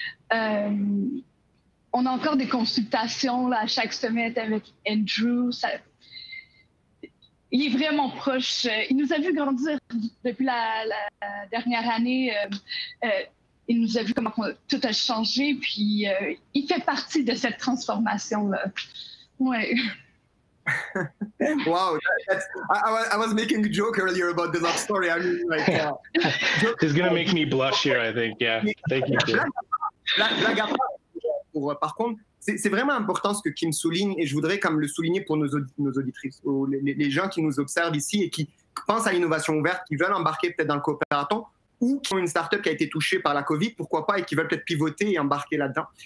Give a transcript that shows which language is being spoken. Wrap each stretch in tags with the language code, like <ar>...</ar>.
<fr>On a encore des consultations là, à chaque semaine avec Andrew. Il est vraiment proche. Il nous a vu grandir depuis la dernière année. Il nous a vu comment tout a changé, puis il fait partie de cette transformation-là. Ouais.</fr> <en>Wow, I was making a joke earlier about the love story. I mean, like, it's gonna make me blush here, I think. Yeah, thank you.</en> <fr>Par contre, c'est vraiment important ce que Kim souligne, et je voudrais comme le souligner pour nos auditrices, les gens qui nous observent ici et qui pensent à l'innovation ouverte, qui veulent embarquer peut-être dans le Cooperathon, ou qui ont une start-up qui a été touchée par la COVID, pourquoi pas, et qui veulent peut-être pivoter et embarquer là-dedans.</fr>